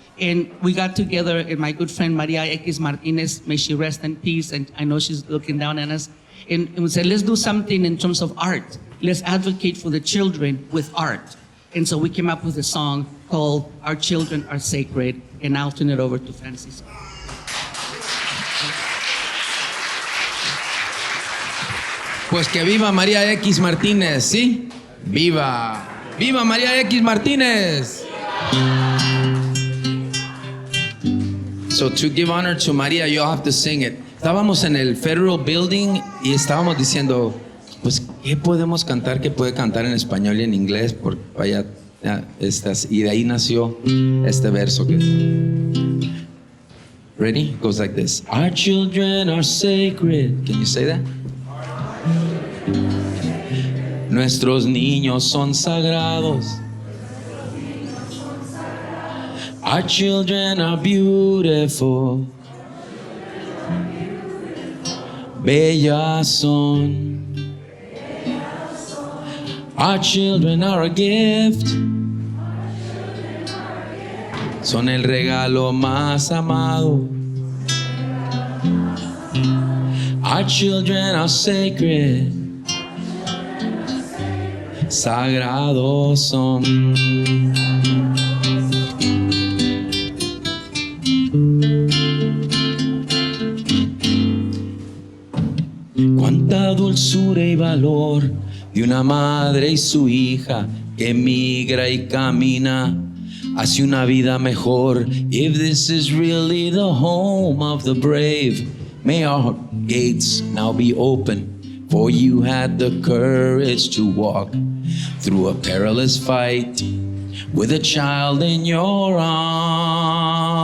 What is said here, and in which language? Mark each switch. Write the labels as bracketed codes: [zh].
[en] And we got together, and my good friend Maria X Martinez, may she rest in peace, and I know she's looking down at us, and we said, let's do something in terms of art. Let's advocate for the children with art. And so we came up with a song called Our Children Are Sacred, and I'll turn it over to Francisco. [es] Pues que viva María X Martínez, ¿sí? ¡Viva! ¡Viva María X Martínez! [en] So to give honor to María, you'll have to sing it. [es] Estábamos en el Federal Building y estábamos diciendo, pues, ¿qué podemos cantar que puede cantar en español y en inglés? Porque vaya, y de ahí nació este verso que... [en] Ready? It goes like this. Our children are sacred. Can you say that? [es] Nuestros niños son sagrados. [en] Our children are beautiful. [es] Bellas son. [en] Our children are a gift. [es] Son el regalo más amado. [en] Our children are sacred. [es] Sagrados son. Cuánta dulzura y valor de una madre y su hija que migra y camina hacia una vida mejor. [en] If this is really the home of the brave, may our gates now be open, for you had the courage to walk through a perilous fight with a child in your arms.